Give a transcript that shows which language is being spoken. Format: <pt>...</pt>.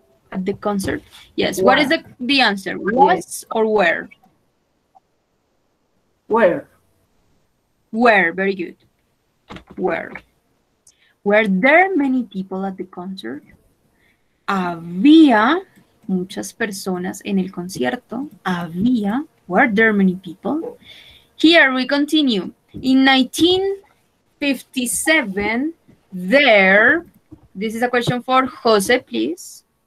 <en>At the concert? Yes. What is the answer? Was or where? Where? Where, very good. Where? Were there many people at the concert?</en> <es>Había muchas personas en el concierto. Había.</es> <en>Were there many people? Here we continue. In 1957, there, this is a question for Jose, please.</en>